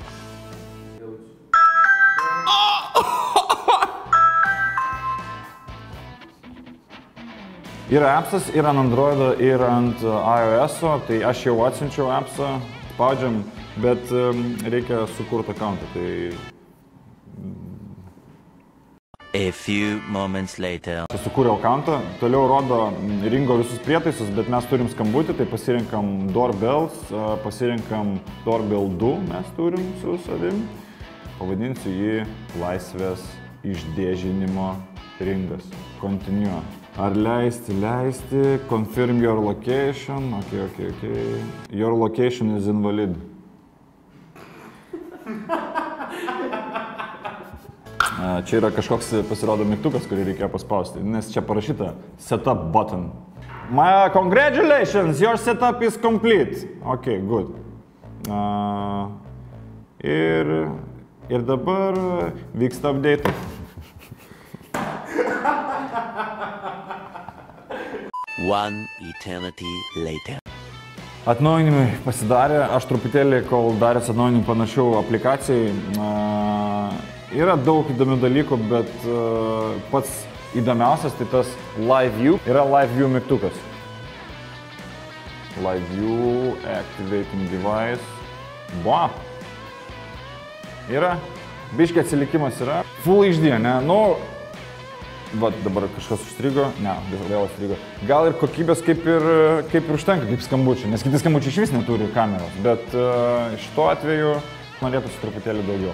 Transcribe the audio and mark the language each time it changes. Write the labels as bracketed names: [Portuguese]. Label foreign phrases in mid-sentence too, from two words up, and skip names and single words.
[Lithuanian] Yra appsas ir ant Androido, ir ant iOS-o, tai aš jau atsiunčiau appsą, spaudžiam, bet reikia sukurti accountą. [English] A few moments later. [Lithuanian] Sukūriau accountą, toliau rodo Ringo visus prietaisus, bet mes turim skambutį, tai pasirinkam Doorbells, pasirinkam Doorbell 2 mes turim su savim. Pavadinsiu jį Laisvės išdėžinimo Ringas. Continue. Ar leisti, [English] confirm your location, ok. Your location is invalid. [Lithuanian] Čia yra kažkoks pasirodo mygtukas, kurį reikėjo paspausti, nes čia parašyta [English] setup button. Congratulations, your setup is complete. Ok, good. [Lithuanian] Ir dabar vyksta update. [English] One eternity later. [Lithuanian] Atnaujinimai pasidarė, aš truputėlį, kol daręs atnaujinimų panašių aplikacijai, yra daug įdomių dalykų, bet pats įdomiausias tai tas Live View. Yra Live View mygtukas. [English] Live view, activating device. Buah. [Lithuanian] Yra. Biškiai atsilikimas yra. [English] Full HD, ne? [Lithuanian] Nu, va, dabar kažkas užstrigo. Ne, vėl užstrigo. Gal ir kokybės kaip ir užtenka, kaip skambučių, nes kiti skambučiai iš vis neturi kameros. Bet šituo atveju norėtųsi truputėlį daugiau.